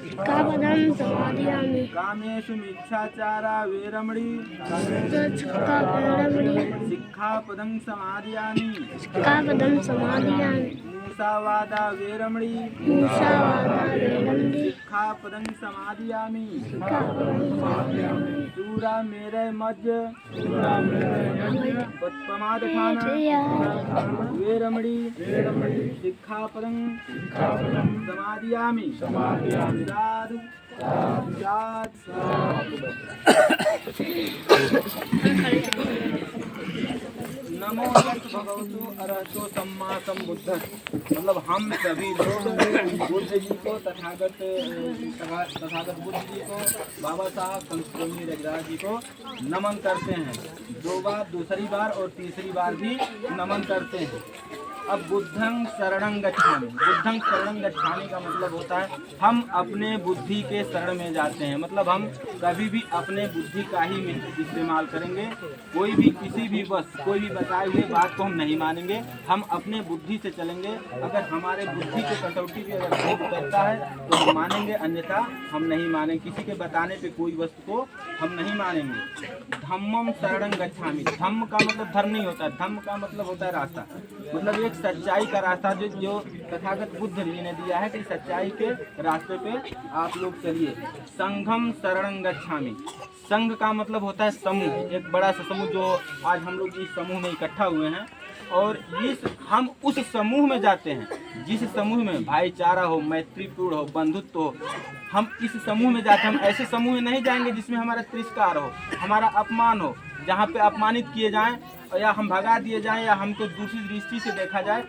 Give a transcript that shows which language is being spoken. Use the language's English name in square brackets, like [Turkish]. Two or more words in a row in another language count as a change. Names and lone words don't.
[Pali] कामेषु मिच्छाचारा वेरमणि सिक्खापदं समादयामि, मूसावादा वेरमणि सिक्खापदं समादयामि, सूरा मेरे मज्ज पमादठाना वेरमणि सिक्खापदं समादयामि। साधु नमो भगवतो अरहतो सम्मा सम्बुद्धस्स। [Hindi] मतलब हम सभी लोग बुद्ध जी को, तथागत बुद्ध जी को, बाबा साहब संत श्रोमणी रविदास जी को नमन करते हैं। 2 बार, दूसरी बार और तीसरी बार भी नमन करते हैं। [Pali] अब बुद्धं शरणं गच्छामि। बुद्धं शरणं गच्छामि [Hindi] का मतलब होता है हम अपने बुद्धि के शरण में जाते हैं। मतलब हम कभी भी अपने बुद्धि का ही इस्तेमाल करेंगे। कोई भी किसी भी कोई भी बताए हुए बात को हम नहीं मानेंगे। हम अपने बुद्धि से चलेंगे। अगर हमारे बुद्धि की कसौटी भी अगर सही करता है तो हम मानेंगे, अन्यथा हम नहीं मानेंगे। किसी के बताने पे कोई वस्तु को हम नहीं मानेंगे। [Pali] धम्मं शरणं गच्छामि। [Hindi] धम्म का मतलब धर्म नहीं होता, धम्म का मतलब होता है रास्ता। मतलब एक सच्चाई का रास्ता जो तथागत बुद्ध जी ने दिया है कि सच्चाई के रास्ते पे आप लोग चलिए। [Pali] संघम शरणं गच्छामि। [Hindi] संघ का मतलब होता है समूह, एक बड़ा सा समूह जो आज हम लोग इस समूह में इकट्ठा हुए हैं। और हम उस समूह में जाते हैं जिस समूह में भाईचारा हो, मैत्रीपूर्ण हो, बंधुत्व हो। हम इस समूह में जाते हैं। हम ऐसे समूह में नहीं जाएंगे जिसमें हमारा तिरस्कार हो, हमारा अपमान हो, जहाँ पे अपमानित किए जाएं या हम भगा दिए जाएं या हमको दूसरी दृष्टि से देखा जाए।